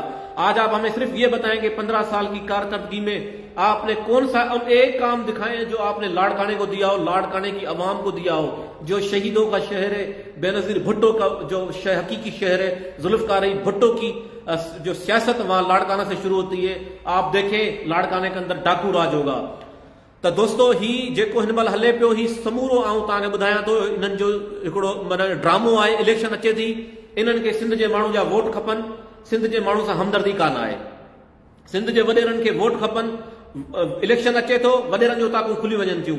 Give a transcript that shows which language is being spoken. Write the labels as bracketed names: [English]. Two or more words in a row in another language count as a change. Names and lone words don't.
[Urdu] آج آپ ہمیں صرف یہ بتائیں کہ 15 سال کی کارکردگی میں آپ نے کون سا ایک کام دکھائے جو آپ نے لاڑکانے کو دیا ہو، لاڑکانے کی عوام کو دیا ہو، جو شہیدوں کا شہر ہے، بے نظیر بھٹو کا جو حقیقی شہر ہے، ذوالفقار علی بھٹو کی جو سیاست وہاں لاڑکانہ سے شروع ہوتی ہے۔ آپ دیکھیں لاڑکانے کے اندر ڈاکو راج ہوگا۔ [Sindhi] تو دوستو ہی जेको हिन महिल हले पियो ही समूरो आऊं तव्हांखे ॿुधायां थो इन्हनि जो हिकिड़ो माना ड्रामो आहे। इलेक्शन अचे थी, इन्हनि खे सिंध जे माण्हू जा वोट खपनि, सिंध जे माण्हू सां हमदर्दी कान आहे, सिंध जे वॾेरनि खे वोट खपनि। इलेक्शन अचे थो, वॾेरनि जो ताकूं खुली वञनि थियूं।